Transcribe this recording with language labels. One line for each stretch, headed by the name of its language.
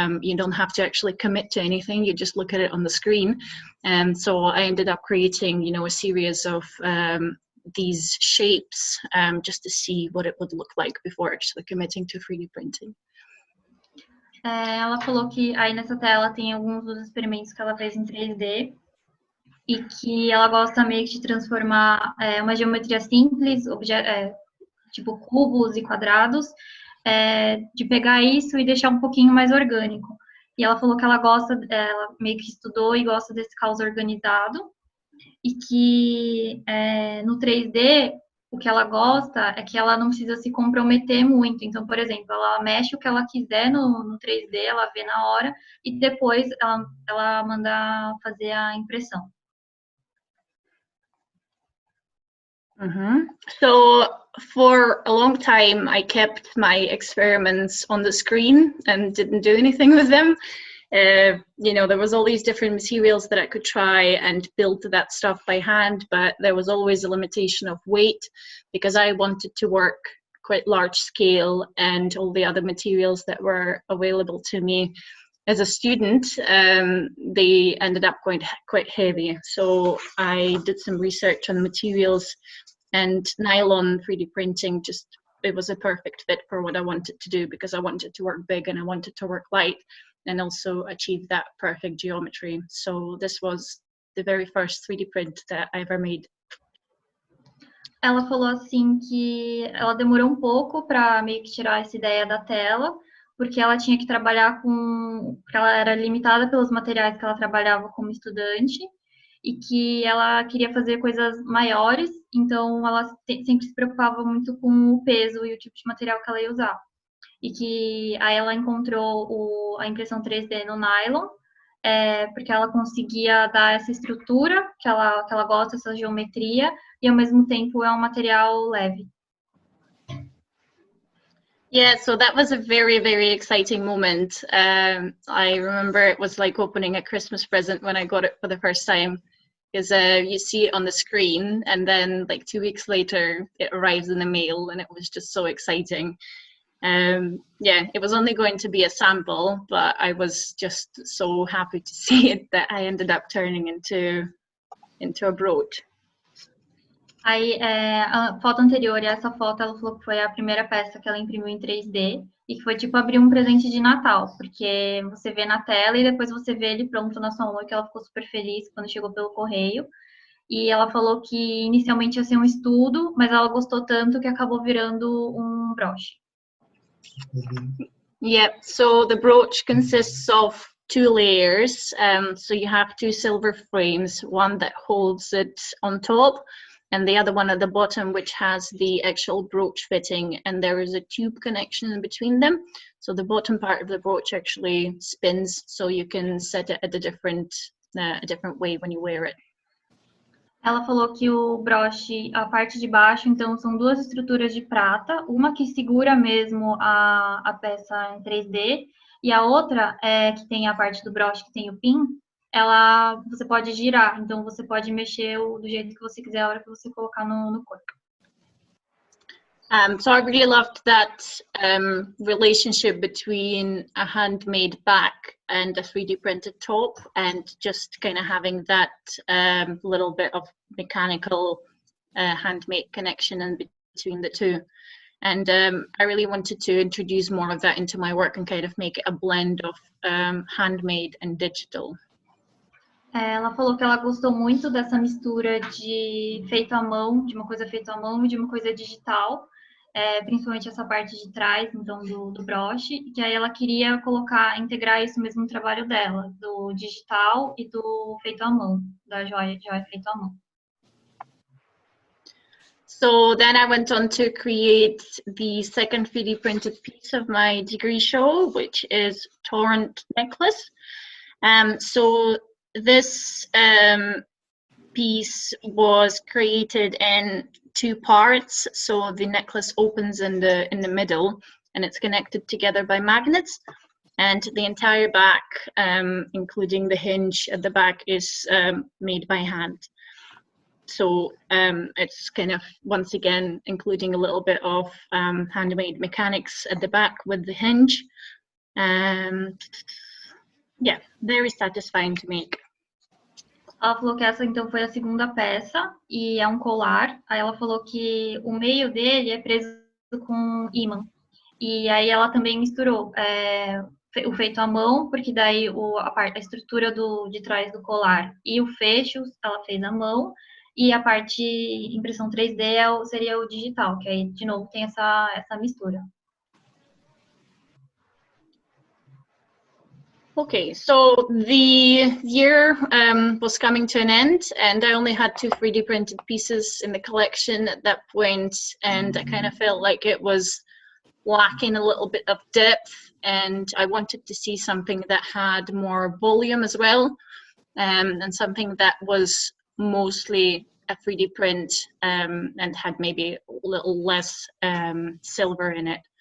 English: You don't have to actually commit to anything, you just look at it on the screen. And so I ended up creating a series of these shapes, just to see what it would look like before actually committing to 3D printing.
Portuguese: Ela falou que aí nessa tela tem alguns dos experimentos que ela fez em 3D e que ela gosta meio que de transformar uma geometria simples, tipo cubos e quadrados, de pegar isso e deixar um pouquinho mais orgânico. E ela falou que ela meio que estudou e gosta desse caos organizado, e que no 3D o que ela gosta é que ela não precisa se comprometer muito. Então, por exemplo, ela mexe o que ela quiser no 3D, ela vê na hora, e depois ela manda fazer a impressão.
English: So for a long time, I kept my experiments on the screen and didn't do anything with them. There was all these different materials that I could try and build that stuff by hand, but there was always a limitation of weight, because I wanted to work quite large scale, and all the other materials that were available to me as a student, they ended up quite heavy. So I did some research on materials, and nylon 3D printing it was a perfect fit for what I wanted to do, because I wanted to work big and I wanted to work light and also achieve that perfect geometry. So this was the very first 3D print that I ever made.
Portuguese: Ela falou assim que ela demorou um pouco para meio que tirar essa ideia da tela, porque ela tinha que trabalhar porque ela era limitada pelos materiais que ela trabalhava como estudante, e que ela queria fazer coisas maiores, então ela sempre se preocupava muito com o peso e o tipo de material que ela ia usar. E que aí ela encontrou a impressão 3D no nylon, porque ela conseguia dar essa estrutura que ela gosta, essa geometria, e ao mesmo tempo é um material leve.
English: Yeah, so that was a very, very exciting moment. I remember it was like opening a Christmas present when I got it for the first time, because you see it on the screen, and then like 2 weeks later it arrives in the mail, and it was just so exciting. Yeah, it was only going to be a sample, but I was just so happy to see it that I ended up turning into a brooch.
Portuguese: Aí, a foto anterior e essa foto, ela falou que foi a primeira peça que ela imprimiu em 3D, e que foi tipo abrir um presente de Natal, porque você vê na tela e depois você vê ele pronto na sua mão, e que ela ficou super feliz quando chegou pelo correio. E ela falou que inicialmente ia ser um estudo, mas ela gostou tanto que acabou virando um broche.
English: Yeah, so the brooch consists of 2 layers. So you have 2 silver frames, one that holds it on top, and the other one at the bottom, which has the actual brooch fitting, and there is a tube connection in between them. So the bottom part of the brooch actually spins, so you can set it at a different way when you wear it.
Portuguese: Ela falou que o broche, a parte de baixo, então, são 2 estruturas de prata, uma que segura mesmo a peça em 3D, e a outra, que tem a parte do broche que tem o pin, você pode girar, então você pode mexer do jeito que você quiser a hora que você colocar no corpo.
English: So I really loved that relationship between a handmade back and a 3D printed top, and just kind of having that little bit of mechanical handmade connection in between the two. And I really wanted to introduce more of that into my work and kind of make it a blend of handmade and digital.
Portuguese: Ela falou que ela gostou muito dessa mistura de feito à mão, de uma coisa feita à mão e de uma coisa digital, principalmente essa parte de trás, então, do broche, e que aí ela queria integrar isso mesmo no trabalho dela, do digital e do feito à mão, da joia feito à mão.
English: So then I went on to create the second 3D printed piece of my degree show, which is Torrent Necklace. So this piece was created in 2 parts. So the necklace opens in the middle, and it's connected together by magnets. And the entire back, including the hinge at the back, is made by hand. So it's kind of, once again, including a little bit of handmade mechanics at the back with the hinge. Yeah, very satisfying to make.
Portuguese: Ela falou que essa então foi a segunda peça e é um colar. Aí ela falou que o meio dele é preso com ímã. E aí ela também misturou o feito à mão, porque daí a estrutura de trás do colar e o fecho ela fez à mão, e a parte impressão 3D seria o digital, que aí de novo tem essa mistura.
English: Okay, so the year was coming to an end, and I only had 2 3D printed pieces in the collection at that point, and I kind of felt like it was lacking a little bit of depth, and I wanted to see something that had more volume as well, and something that was mostly a 3D print and had maybe a little less silver in it.